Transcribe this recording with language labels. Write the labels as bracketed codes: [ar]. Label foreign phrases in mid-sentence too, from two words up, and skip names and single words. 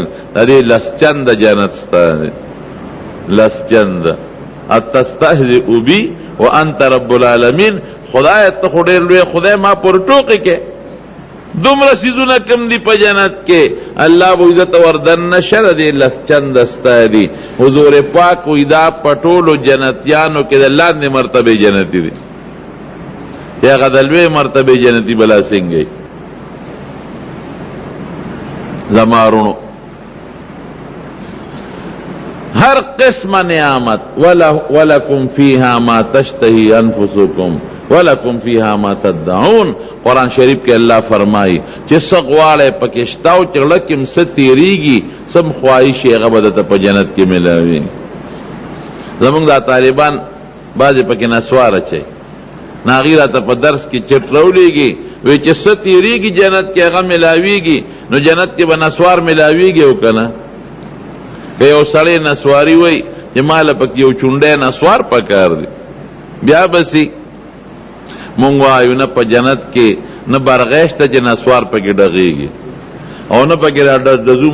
[ps] د دې لس چنده جنت ستا دی لس چنده [ar] اتستهزئ بی وانت رب العالمین [ps] خدای ته خو ډېر لوی خدای ما پر ټوقې کې دومره څیزونه کم دي په جنت کې الله به عزت وردننه شه د دې لس چنده ستا دي حضور پاک وایي دا په ټولو جنتیانو کې د لاندې مرتبې جنتي دي چې هغه د لوی مرتبې جنتي بلا څنګه زمارونو ہر قسم نعمت [ar] ولکم فیہا ما تشتہی انفسکم ولکم فیہا ما تدعون قرآن [ur] شریف کے اللہ فرمائی [ps] چې څه غواړئ پکې شته او چې زړه کې م څه تېرېږي څه م خواهش یې هغه به درته په جنت کې میلاوي زمونږ دا طالبان بعضې پکې نسوار اچوي ناغی راته په درس کې چټ راولیږي وی چې څه تیریږي جنت کې هغه ملاویږي نو جنت کې به نسوار ملاویږي او که نه که یو سړی نسواري وی چې ماله پکې یو چونډی نسوار پکار دی بیا بسی مونږ وایو نه په جنت کې نه برغی شته چې نسوار پکې ډغېږي او نه پکې ډزو